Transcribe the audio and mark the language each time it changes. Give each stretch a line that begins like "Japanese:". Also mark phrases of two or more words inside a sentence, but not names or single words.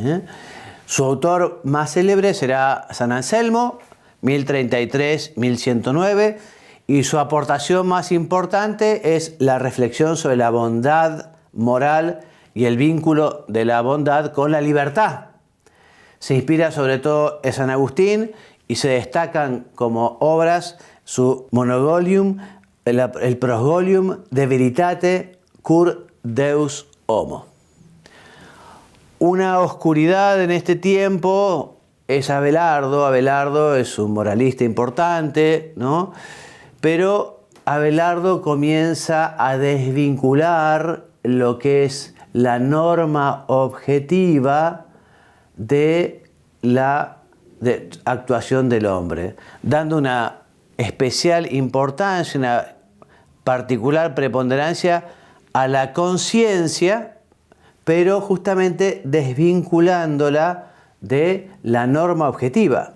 Spanish: Su autor más célebre será San Anselmo, 1033-1109, y su aportación más importante es la reflexión sobre la bondad moral y el vínculo de la bondad con la libertad. Se inspira sobre todo en San Agustín y se destacan como obras su monogolium, el prosgolium de veritate cur Deus homo. Una oscuridad en este tiempo es Abelardo. Abelardo es un moralista importante, ¿no? Pero Abelardo comienza a desvincular lo que es la norma objetiva de la actuación del hombre, dando una especial importancia, una particular preponderancia a la conciencia, pero justamente desvinculándola de la norma objetiva.